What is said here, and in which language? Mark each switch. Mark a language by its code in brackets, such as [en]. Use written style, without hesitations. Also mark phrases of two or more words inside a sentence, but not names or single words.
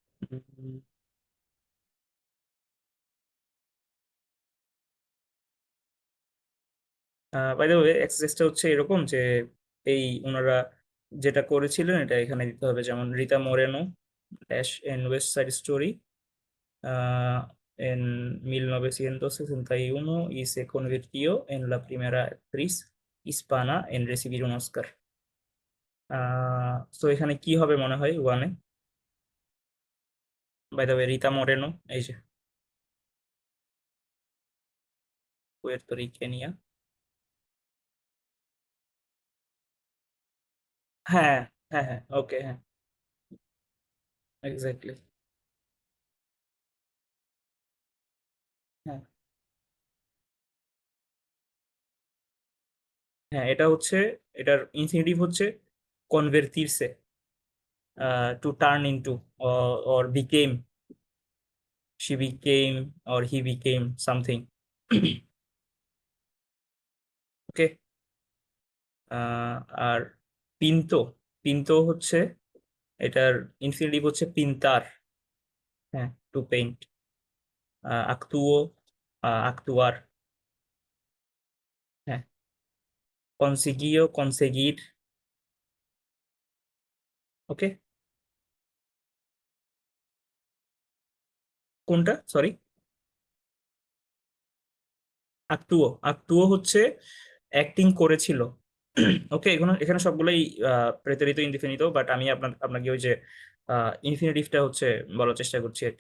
[en] by the way, [bn] এক্সারসাইজটা হচ্ছে এরকম যে এই ওনারা যেটা করেছিলেন এটা এখানে দিতে হবে। [es] যেমন রিতা মোরেনো ড্যাশ এন ওয়েস্ট সাইড স্টোরি en 1961 y se convirtió en la primera actriz hispana en recibir un Oscar. [bn] তো এখানে কি হবে মনে হয় ওয়ানে? [en] by the way, [bn] রিতা মোরেনো, এই যে পুয়ের্তো রিকেনিয়া। হ্যাঁ, হ্যাঁ, হ্যাঁ, ওকে, হ্যাঁ, এক্স্যাক্টলি। হ্যাঁ, হ্যাঁ, এটা হচ্ছে, এটার ইনফিনিটিভ হচ্ছে কনভার্টিরসে, [en] to turn into, or became, she became or he became something. [bn] ওকে। আর পিন্তো, পিন্তো হচ্ছে এটার ইনফিনিটিভ হচ্ছে পিন্তার, হ্যাঁ, [en] to paint. [es] actuó, actuar, হ্যাঁ, consiguió, conseguir, [bn] ওকে। কোনটা, সরি? [es] actuó, actuó [bn] হচ্ছে অ্যাক্টিং করেছিল। ওকে, এখানে এখানে সবগুলোই [es] pretérito indefinido, [bn] বাট আমি আপনাকে ওই যে ইনফিনিটিভটা হচ্ছে বলার চেষ্টা করছি আর কি।